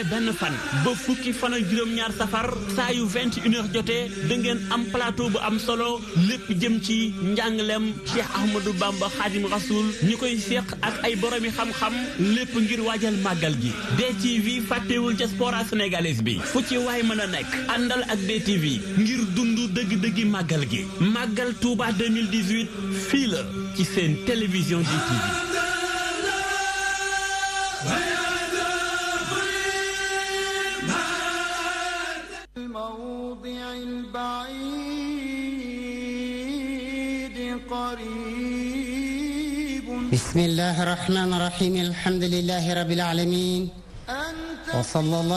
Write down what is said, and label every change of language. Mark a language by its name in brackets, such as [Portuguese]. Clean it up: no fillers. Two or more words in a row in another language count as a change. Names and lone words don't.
[Wolof] benn fan ba fukki fan ak juróom-ñaar safar saa yu 21h jotee da ngeen am plateau bu am solo lépp jëm ci njàngalem Cheikh Ahmadou Bamba Khadim Rasoul ñi koy séq ak ay boromi xam-xam lépp ngir waajal màggal gi DTV fàttewul [French] diaspora sénégalaise [Wolof] bi fu ci waay mën a nekk àndal ak DTV ngir dundu dëgg-dëggi màggal gi màggal Touba 2018 fii la ci seen télévision DTV. [Arabic] بسم الله الرحمن الرحيم الحمد لله رب العالمين وصلى الله